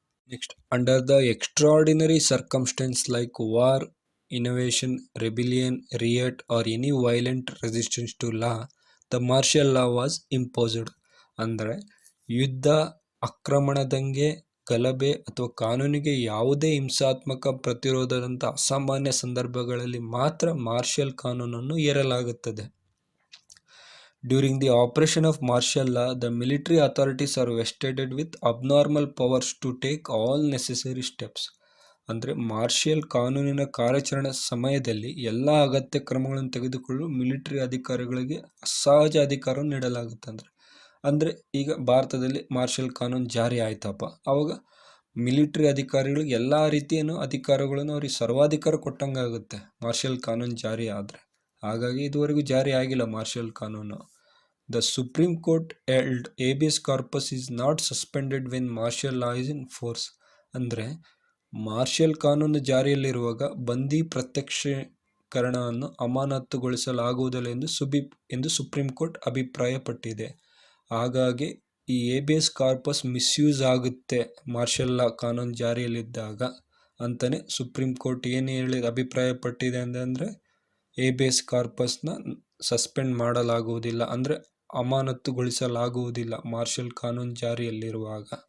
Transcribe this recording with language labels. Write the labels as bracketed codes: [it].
[en] Next, under the extraordinary circumstances like war, innovation, rebellion, riot or any violent resistance to law, the martial law was imposed. [kn] ಅಂದರೆ ಯುದ್ಧ, ಆಕ್ರಮಣದಂಗೆ, ಗಲಭೆ ಅಥವಾ ಕಾನೂನಿಗೆ ಯಾವುದೇ ಹಿಂಸಾತ್ಮಕ ಪ್ರತಿರೋಧದಂಥ ಅಸಾಮಾನ್ಯ ಸಂದರ್ಭಗಳಲ್ಲಿ ಮಾತ್ರ ಮಾರ್ಷಲ್ ಕಾನೂನನ್ನು ಹೇರಲಾಗುತ್ತದೆ. [en] During the operation of martial law, the military authorities are vested with abnormal powers to take all necessary steps. [kn] ಅಂದರೆ ಮಾರ್ಷಲ್ ಕಾನೂನಿನ ಕಾರ್ಯಾಚರಣೆ ಸಮಯದಲ್ಲಿ ಎಲ್ಲ ಅಗತ್ಯ ಕ್ರಮಗಳನ್ನು ತೆಗೆದುಕೊಳ್ಳಲು ಮಿಲಿಟರಿ ಅಧಿಕಾರಿಗಳಿಗೆ ಅಸಹಜ ಅಧಿಕಾರವನ್ನು ನೀಡಲಾಗುತ್ತೆ. ಅಂದರೆ ಈಗ ಭಾರತದಲ್ಲಿ ಮಾರ್ಷಲ್ ಕಾನೂನು ಜಾರಿ ಆಯ್ತಪ್ಪ, ಆವಾಗ ಮಿಲಿಟರಿ ಅಧಿಕಾರಿಗಳಿಗೆ ಎಲ್ಲ ರೀತಿಯ ಅಧಿಕಾರಗಳನ್ನು ಅವ್ರಿಗೆ ಸರ್ವಾಧಿಕಾರ ಕೊಟ್ಟಂಗಾಗುತ್ತೆ ಮಾರ್ಷಲ್ ಕಾನೂನು ಜಾರಿ ಆದರೆ. ಹಾಗಾಗಿ ಇದುವರೆಗೂ ಜಾರಿ ಆಗಿಲ್ಲ ಮಾರ್ಷಲ್ ಕಾನೂನು. [en] The Supreme Court held habeas corpus is not suspended when martial law is in force. [kn] ಅಂದರೆ ಮಾರ್ಷಲ್ ಕಾನೂನು ಜಾರಿಯಲ್ಲಿರುವಾಗ ಬಂದಿ ಪ್ರತ್ಯಕ್ಷೀಕರಣವನ್ನು ಅಮಾನತುಗೊಳಿಸಲಾಗುವುದಿಲ್ಲ ಎಂದು ಸುಪ್ರೀಂ ಕೋರ್ಟ್ ಅಭಿಪ್ರಾಯಪಟ್ಟಿದೆ. ಹಾಗಾಗಿ ಈ ಹೇಬಿಯಸ್ ಕಾರ್ಪಸ್ ಮಿಸ್ಯೂಸ್ ಆಗುತ್ತೆ ಮಾರ್ಷಲ್ ಲಾ ಕಾನೂನು ಜಾರಿಯಲ್ಲಿದ್ದಾಗ ಅಂತಲೇ ಸುಪ್ರೀಂ ಕೋರ್ಟ್ ಏನು ಅಭಿಪ್ರಾಯಪಟ್ಟಿದೆ ಅಂದರೆ ಹೇಬಿಯಸ್ ಕಾರ್ಪಸ್ನ ಸಸ್ಪೆಂಡ್ ಮಾಡಲಾಗುವುದಿಲ್ಲ, ಅಂದರೆ ಅಮಾನತುಗೊಳಿಸಲಾಗುವುದಿಲ್ಲ ಮಾರ್ಷಲ್ ಕಾನೂನು ಜಾರಿಯಲ್ಲಿರುವಾಗ